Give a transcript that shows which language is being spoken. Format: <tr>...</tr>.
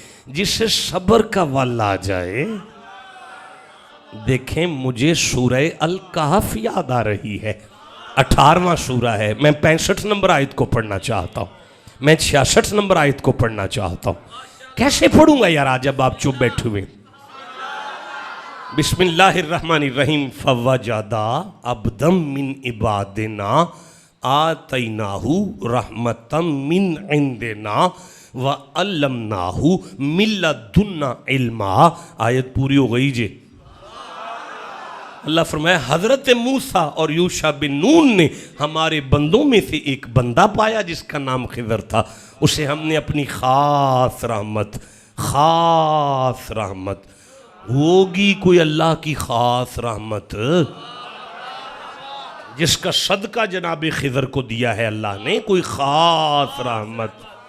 <ur>جسے صبر کا وال آ جائے. دیکھیں مجھے سورہ الکہف یاد آ رہی ہے. 18واں سورہ ہے. میں 65 نمبر آیت کو پڑھنا چاہتا ہوں. میں 66 نمبر آیت کو پڑھنا چاہتا ہوں. کیسے پڑھوں گا یار آج جب آپ چپ بیٹھے ہوئے.</ur> <ar>بسم اللہ الرحمن الرحیم. فوجدا عبدا من عبادنا آتیناہ رحمتا من عندنا وعلمناہ من لدنا علما.</ar> <ur>آیت پوری ہو گئی جی. اللہ فرمایا حضرت موسیٰ اور یوشع بن نون نے ہمارے بندوں میں سے ایک بندہ پایا جس کا نام خضر تھا. اسے ہم نے اپنی خاص رحمت ہوگی کوئی اللہ کی خاص رحمت جس کا صدقہ جناب خضر کو دیا ہے اللہ نے کوئی خاص رحمت.</ur>